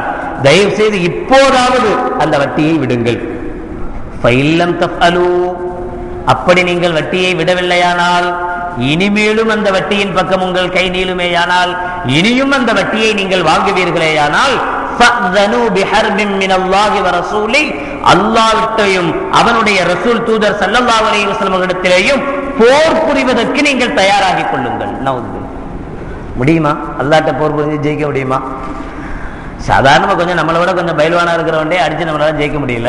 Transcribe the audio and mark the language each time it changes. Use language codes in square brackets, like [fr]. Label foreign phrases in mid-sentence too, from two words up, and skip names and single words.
[ta] தயவு செய்து இப்போதாவது அந்த வட்டியை விடுங்கள். [ar] فإن لم تفعلوا, [ta] அப்படி நீங்கள் வட்டியை விடவில்லையானால், இனிமேலும் அந்த வட்டியின் பக்கம் உங்கள் கை நீளுமேயானால், இனியும் அந்த வட்டியை நீங்கள் வாங்குவீர்களேயானால், [ar] فأذنوا بحرب من الله ورسوله, [ta] அல்லாஹ்விட்டையும் அவனுடைய ரசூல் தூதர் [ar] صلى الله عليه وسلم [ta] அவர்களிடத்திலேயும் போர் புரிவதற்கு நீங்கள் தயாராகிக் கொள்ளுங்கள். முடியுமா? அல்லாஹ்ட்ட போர் புரிஞ்சு ஜெயிக்க முடியுமா? சாதாரணமா கொஞ்சம் நம்மளை விட கொஞ்சம் பயில்வானா இருக்கிறவன்டே அடிச்சு நம்மளால ஜெயிக்க முடியல.